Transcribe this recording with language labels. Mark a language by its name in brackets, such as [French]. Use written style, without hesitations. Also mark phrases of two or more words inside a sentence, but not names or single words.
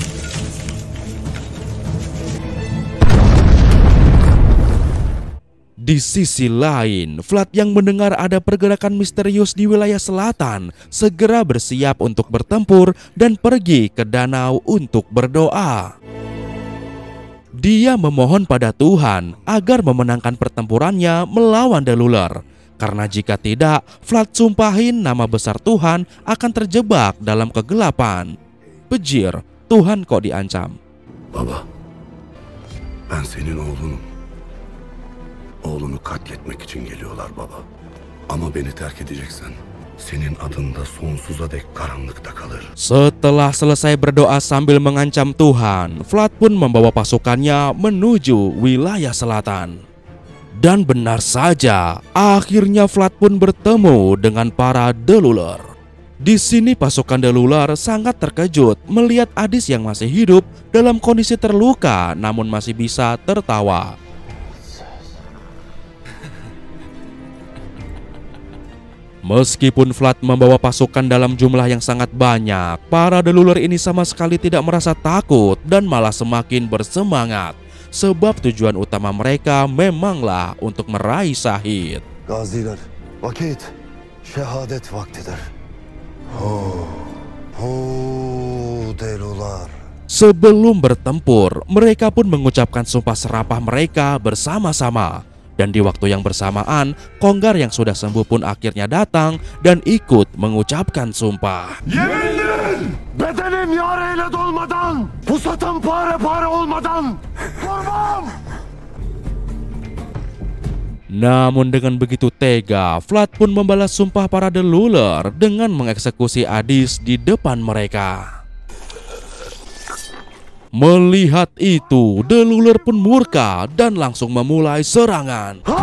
[Indonesian] Di sisi lain, Vlad yang mendengar ada pergerakan misterius di wilayah selatan segera bersiap untuk bertempur dan pergi ke danau untuk berdoa. Dia memohon pada Tuhan agar memenangkan pertempurannya melawan deluler, karena jika tidak, Vlad sumpahin nama besar Tuhan akan terjebak dalam kegelapan. Pejir, Tuhan kok diancam. [Turkish] Baba, ben senin oğlunum. Oğlunu katletmek için geliyorlar baba. Ama beni terk edeceksen senin adın da sonsuza dek karanlıkta kalır. [Indonesian] Setelah selesai berdoa sambil mengancam Tuhan, Vlad pun membawa pasukannya menuju wilayah selatan. Dan benar saja, akhirnya Vlad pun bertemu dengan para deluler. Di sini pasukan deluler sangat terkejut melihat Adis yang masih hidup dalam kondisi terluka namun masih bisa tertawa. Meskipun Vlad membawa pasukan dalam jumlah yang sangat banyak, para deluler ini sama sekali tidak merasa takut dan malah semakin bersemangat. Sebab tujuan utama mereka memanglah untuk meraih syahid. [Turkish] Gaziler, vakit şehadet vaktidir. Deluler. [Indonesian] Sebelum bertempur, mereka pun mengucapkan sumpah serapah mereka bersama-sama. Dan di waktu yang bersamaan, Konggar yang sudah sembuh pun akhirnya datang dan ikut mengucapkan sumpah. [Turkish] Yeminler! Bedenim yareyle dolmadan, pusatım pare-pare olmadan, durmam! [Indonesian] Namun dengan begitu tega, Vlad pun membalas sumpah para deluler dengan mengeksekusi Adis di depan mereka. Melihat itu, deluler pun murka dan langsung memulai serangan.